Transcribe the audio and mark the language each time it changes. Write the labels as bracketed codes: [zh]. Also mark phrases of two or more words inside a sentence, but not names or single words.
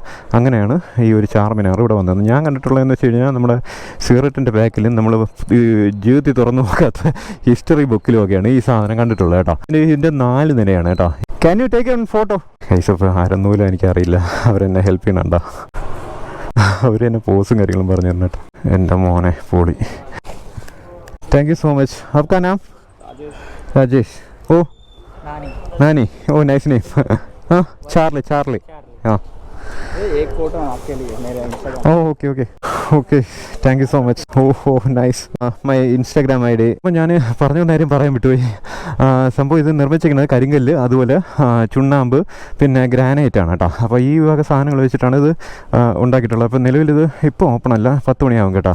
[ml] അങ്ങനെയാണ് ഈ ഒരു ചാർമിനാർ ഇവിടെ വന്നത്. ഞാൻ കണ്ടിട്ടുള്ളതെന്ന് വെച്ച് കഴിഞ്ഞാൽ നമ്മുടെ സിഗരറ്റിൻ്റെ ബാക്കിലും നമ്മൾ ജീവിതത്തിൽ തുറന്നു നോക്കാത്ത ഹിസ്റ്ററി ബുക്കിലുമൊക്കെയാണ് ഈ സാധനം കണ്ടിട്ടുള്ളത് കേട്ടോ. ഇതിൻ്റെ 4 നിലയാണ് കേട്ടോ. [en] can you take a photo? [ml] കൈസപ്പ് ആരൊന്നുമില്ല, എനിക്കറിയില്ല. അവരെന്നെ ഹെൽപ്പ് ചെയ്യണുണ്ടോ? അവർ തന്നെ പോസും കാര്യങ്ങളും പറഞ്ഞു തന്നിട്ട്. എൻ്റെ മോനെ പൊളി. [en] thank you so much. [hi] आपका नाम? [en] राजेश. ओ नानी. oh nice name. [hi] हाँ चार्ली. हाँ एक फोटो आपके लिए मेरे इंस्टाग्राम. [en] okay okay, thank you so much. oh nice. my Instagram ID. [ml] അപ്പോൾ ഞാൻ പറഞ്ഞ കാര്യം പറയാൻ വിട്ടുപോയി. സംഭവം ഇത് നിർമ്മിച്ചിരിക്കുന്നത് കരിങ്കല്ല്, അതുപോലെ ചുണ്ണാമ്പ്, പിന്നെ ഗ്രാനൈറ്റ് ആണ് കേട്ടോ. അപ്പോൾ ഈ വക സാധനങ്ങൾ വെച്ചിട്ടാണ് ഇത് ഉണ്ടാക്കിയിട്ടുള്ളത്. അപ്പോൾ നിലവിലിത് ഇപ്പോൾ ഓപ്പൺ അല്ല, 10 മണിയാവും കേട്ടോ.